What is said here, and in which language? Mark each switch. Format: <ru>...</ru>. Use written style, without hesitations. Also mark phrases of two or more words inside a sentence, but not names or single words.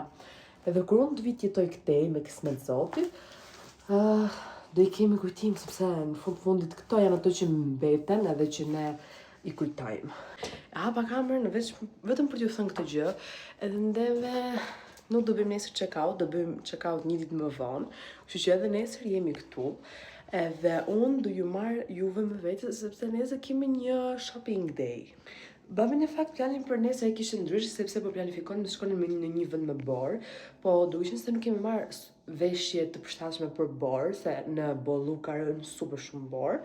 <sq>Edhe kur unë të vi të jetoj këtej me kismet Zotit, do i kemi kujtim sepse në fundit këto janë ato që mbeten edhe që ne i kujtojmë. Hapa kamerën vetëm për t'ju thënë këtë gjë, edhe ndeve nuk do bëjmë nesër check-out, do bëjmë check-out një ditë më vonë, kështu që edhe nesër jemi këtu. Edhe unë do ju marr juve me vete sepse nesër kemi një</sq> <en>shopping day.</en> <sq>Babi në fakt planin për nesër e kishte ndryshë sepse po planifikonin të shkonin në një vend me borë, po duhet se nuk kemi marrë veshje të përshtatshme për borë, se në Bollu ka rënë super shumë borë.</sq>